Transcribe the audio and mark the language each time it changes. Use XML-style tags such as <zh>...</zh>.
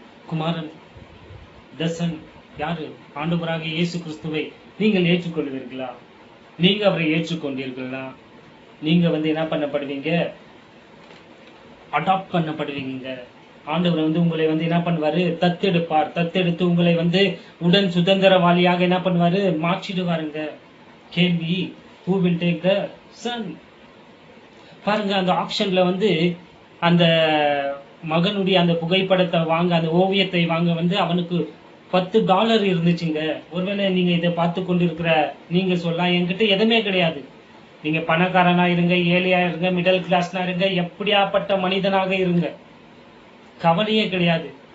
<ta>Kumaran,</ta> <en>the son</en> <ta>யாரு? ஆண்டவராகிய இயேசு கிறிஸ்துவை நீங்கள் ஏற்றுக்கொள்வீர்களா? நீங்க அவரை ஏற்றுக்கொண்டீர்களா? நீங்க வந்து என்ன பண்ணப்படுவீங்க, அடாப்ட் பண்ணப்படுவீங்க. ஆண்டவர் வந்து உங்களை வந்து என்ன பண்ணுவாரு, தத்தெடுப்பார். தத்தெடுத்து உங்களை வந்து உடன் சுதந்திரவாளியாக என்ன பண்ணுவாரு, மாற்றிடுவாருங்க.</ta> <en>கேள்வி, who will take the son?</en> <ta>பாருங்க, அந்த ஆப்ஷன்ல வந்து அந்த மகனுடைய அந்த புகைப்படத்தை வாங்க, அந்த ஓவியத்தை வாங்க வந்து அவனுக்கு $10 இருந்துச்சுங்க. ஒருவேளை நீங்க இதை பார்த்து கொண்டிருக்கிற நீங்க சொல்லலாம், என்கிட்ட எதுவுமே கிடையாது, நீங்க பணக்காரனா இருங்க, ஏழையா இருங்க, மிடில் கிளாஸ்னா இருங்க, எப்படியாப்பட்ட மனிதனாக இருங்க, கவலையே கிடையாது.</ta>